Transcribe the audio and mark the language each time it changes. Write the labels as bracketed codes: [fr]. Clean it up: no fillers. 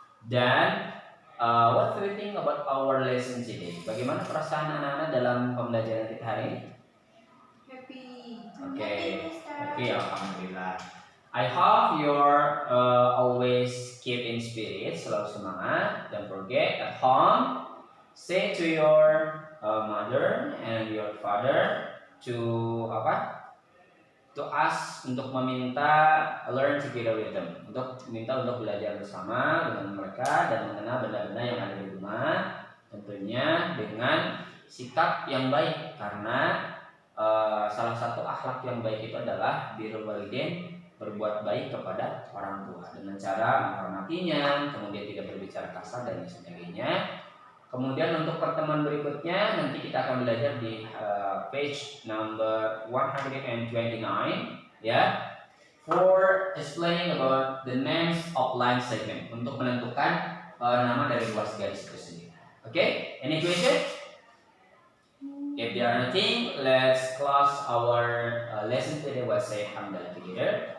[id] Dan [en] what do you think about our lesson today? [id] Bagaimana perasaan anak-anak dalam pembelajaran kita hari ini? [en] Happy. [id] Oke, happy, alhamdulillah. [en] I hope you're always keep in spirit, [id] selalu semangat. [en] Don't forget at home, say to your mother and your father to ask, [id] untuk meminta [en] learn together with them, [id] untuk minta untuk belajar bersama dengan mereka dan mengenal benda-benda yang ada di rumah, tentunya dengan sikap yang baik, karena salah satu akhlak yang baik itu adalah birrul walidain, berbuat baik kepada orang tua dengan cara menghormatinya, kemudian tidak berbicara kasar dan sebagainya. Kemudian untuk pertemuan berikutnya nanti kita akan belajar di page number 129 ya, [en] for explaining about the names of line segment, [id] untuk menentukan nama dari ruas garis itu sendiri. [en] Oke, any question? If there are nothing, let's close our lesson today by say alhamdulillah together.